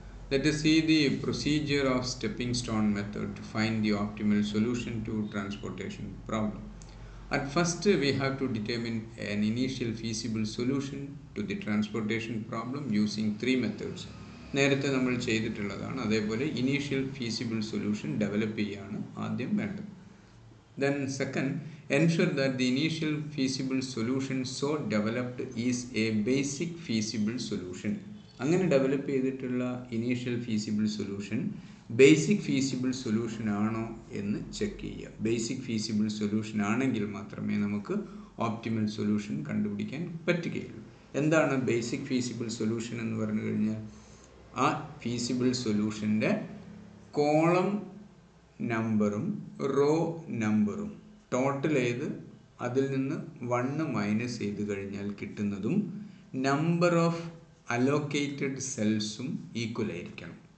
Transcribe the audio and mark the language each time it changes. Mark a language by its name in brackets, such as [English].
[English] Let us see the procedure of stepping stone method to find the optimal solution to transportation problem. At first, we have to determine an initial feasible solution to the transportation problem using three methods. [Malayalam] നേരത്തെ നമ്മൾ ചെയ്തിട്ടുള്ളതാണ്. അതേപോലെ initial feasible solution develop ചെയ്യുകയാണ് ആദ്യം വേണ്ടത്. [English] Then second, ensure that the initial feasible solution so developed is a basic feasible solution. [Malayalam] അങ്ങനെ develop ചെയ്തിട്ടുള്ള initial feasible solution basic feasible solution ആണോ എന്ന് ചെക്ക് ചെയ്യുക. ബേസിക് ഫീസിബിൾ സൊല്യൂഷൻ ആണെങ്കിൽ മാത്രമേ നമുക്ക് ഓപ്റ്റിമൽ സൊല്യൂഷൻ കണ്ടുപിടിക്കാൻ പറ്റുകയുള്ളൂ. എന്താണ് ബേസിക് ഫീസിബിൾ സൊല്യൂഷൻ എന്ന് പറഞ്ഞു കഴിഞ്ഞാൽ ആ ഫീസിബിൾ സൊല്യൂഷൻ്റെ കോളം നമ്പറും റോ നമ്പറും ടോട്ടൽ ചെയ്ത് അതിൽ നിന്ന് 1 മൈനസ് ചെയ്ത് കഴിഞ്ഞാൽ കിട്ടുന്നതും നമ്പർ ഓഫ് അലോക്കേറ്റഡ് സെൽസും ഈക്വൽ ആയിരിക്കണം.